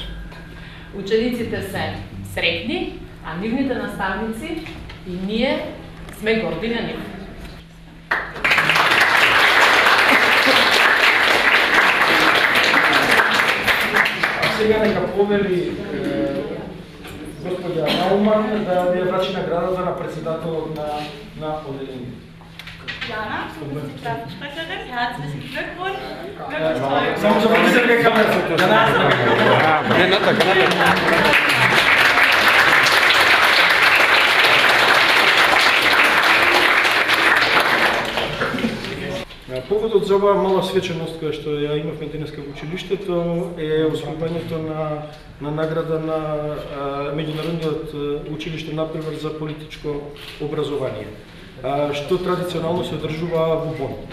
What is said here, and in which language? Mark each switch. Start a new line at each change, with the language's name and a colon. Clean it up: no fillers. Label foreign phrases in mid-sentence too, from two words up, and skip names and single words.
Macedonian: Учениците се среќни, а нивните наставници и ние сме горди на нив. Сега нека повели господја Науман да ја врачи наградата на председателот на одделението.
German: Jana, Pressesprecherin, herzlichen Glückwunsch. Wirklich toll.
Macedonian: Само за да се камерата. Поводот за оваа мала свеченост која што ја имавме денеска во училиштето е освојувањето на награда на меѓународниот училиште надпревар за политичко образование, што традиционално се одржува во Бон.